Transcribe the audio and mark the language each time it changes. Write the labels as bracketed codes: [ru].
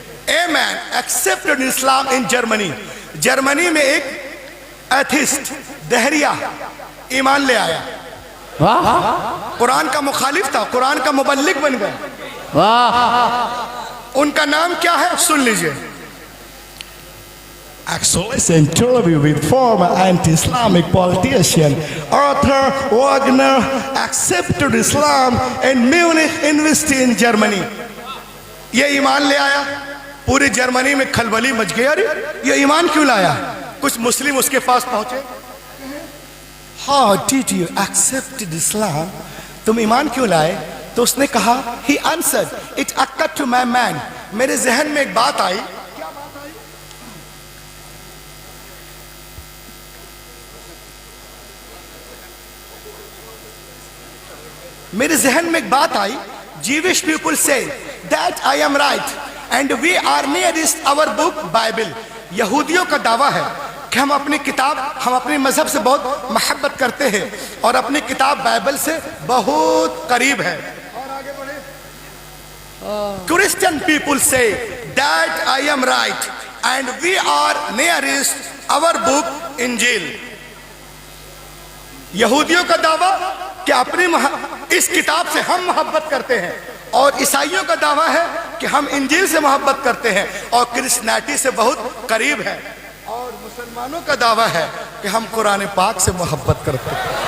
[en] A man accepted Islam in Germany. [hi] Germany में एक atheist दहरिया ईमान ले आया, वाह कुरान का मुखालिफ था, कुरान का मुबल्लिग बन गया। वाह। उनका नाम क्या है सुन लीजिए। [en] Excellent interview with former anti-Islamic politician Arthur Wagner accepted Islam in Munich University in Germany। [hi] ये ईमान ले आया, पूरी जर्मनी में खलबली मच गई। अरे ये ईमान क्यों लाया? कुछ मुस्लिम उसके पास पहुंचे, [en] How did you accept Islam? [hi] तुम ईमान क्यों लाए? तो उसने कहा, [en] He answered, It occurred to my mind। [hi] मेरे जहन में एक बात आई। मेरे जहन में एक बात आई, [en] Jewish people say that I am right and we are nearest our book Bible। [hi] यहूदियों का दावा है कि हम अपनी किताब, हम अपने मजहब से बहुत मोहब्बत करते हैं और अपनी किताब बाइबल से बहुत करीब है। और आगे बढ़े। [en] Christian people say that I am right and we are nearest our book Injil. [hi] यहूदियों का दावा कि अपनी इस किताब से हम मोहब्बत करते हैं, और ईसाइयों का दावा है कि हम इंजील से मोहब्बत करते हैं और क्रिश्चियनिटी से बहुत करीब है, और मुसलमानों का दावा है कि हम कुरान पाक से मोहब्बत करते हैं।